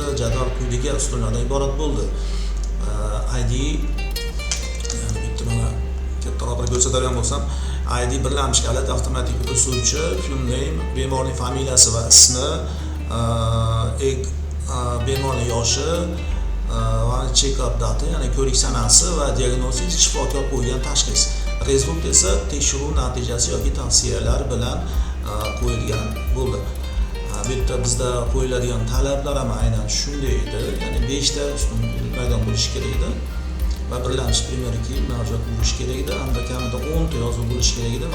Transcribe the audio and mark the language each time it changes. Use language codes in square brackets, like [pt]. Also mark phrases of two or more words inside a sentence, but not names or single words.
[uz] Jadval quyidagi ustunlardan iborat bo'ldi. ID bitta mana kattaroq ko'rsatadigan bo'lsam, ID birlamchi kalit avtomatik o'suvchi, [en] full name, [uz] bemorning familiyasi va ismi, bemorning yoshi, va check-up dati, ya'ni ko'rik sanasi va diagnozis, shifokor qo'ygan tashxis. Rezultat esa tekshiruv natijasi yoki tavsiyalar bilan qo'yilgan bo'ldi. Bu yerda bizda qo'yiladigan talablar ham aynan shunday edi, ya'ni 5 ta ustun maydon bo'lishi kerak edi va birlamchi [en] primer key [uz] mavjud bo'lishi kerak edi, hamda kamida 10 ta yozuv bo'lishi kerak edi.